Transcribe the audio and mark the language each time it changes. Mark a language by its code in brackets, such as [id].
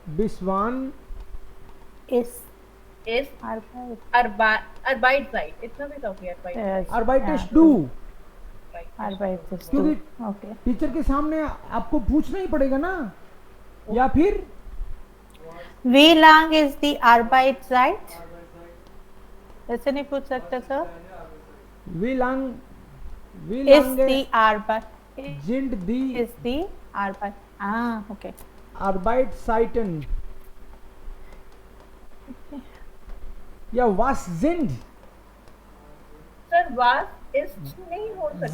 [de] bis 1 is is Arbeitszeit, [hi] इतना भी तो हो गया [de] Arbeit ist du, Arbeit ist [hi] क्योंकि [de] du, okay। [hi] टीचर के सामने आपको पूछना ही पड़ेगा ना, या फिर [de] Wie lang ist die Arbeitszeit? [hi] ऐसे नहीं पूछ सकते sir. [de] wie lang Ist die Arbeit sind die ist die Arbeit, okay। Arbeitszeiten, या was sind [hi] sir [de] was is [hi] नहीं हो सकती